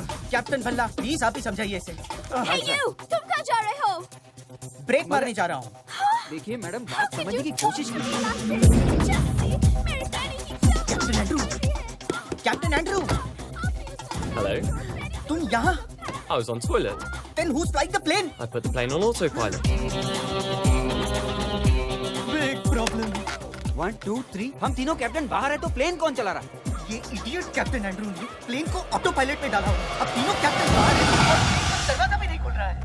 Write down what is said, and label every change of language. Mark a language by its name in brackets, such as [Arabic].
[Hindi] Captain Bhalla, please आप ही समझाइए इसे। [English] Hey you! [Hindi] तुम कहाँ जा रहे हो? ब्रेक मारने जा रहा हूँ। देखिए मैडम, बात समझने की कोशिश कीजिए। मेरी पैनी की captain Andrew, captain Andrew, [English] Hello. [Hindi] तुम यहाँ? [English] I was on toilet. Then who's flying the plane? I put the plane on autopilot. Big problem. [Hindi] 1 2 3, हम तीनों कैप्टन बाहर है तो प्लेन कौन चला रहा है? ये इडियट कैप्टन एंड्रू ने प्लेन को ऑटो पायलट में डाला हुआ। अब तीनों कैप्टन बाहर हैं और दरवाजा भी नहीं खुल रहा है।